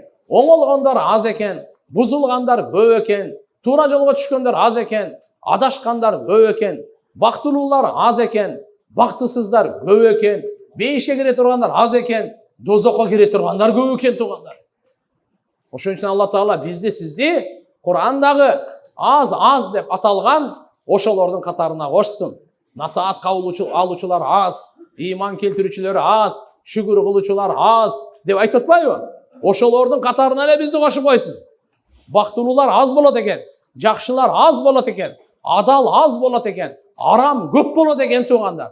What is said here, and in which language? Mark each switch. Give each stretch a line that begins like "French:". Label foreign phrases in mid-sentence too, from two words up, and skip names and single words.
Kazakh: Оңолғандар аз екен. Бұзылғандар көп екен. Тура жолға түшкендер аз екен. Адашқандар көп екен. Бақтылулар аз екен. Бақтысыздар көп екен. Бейішке кіре тұрғандар аз екен. Дозаққа кіре тұрғандар көп екен туғандар.
Kyrgyz: Ошон үчүн Алла Таала бизди сизди Курандағы аз деп аталған ошолордун катарына кошсун. Насаат алуучулар аз, иман келтирүүчүлөр аз, шүгүр кылуучулар аз деп айтып атпайбы? Ошолордун катарына эле бизди кошуп койсун. Бактылуулар аз болот экен, жакшылар аз болот экен, адал аз болот экен, арам көп болот экен туугандар.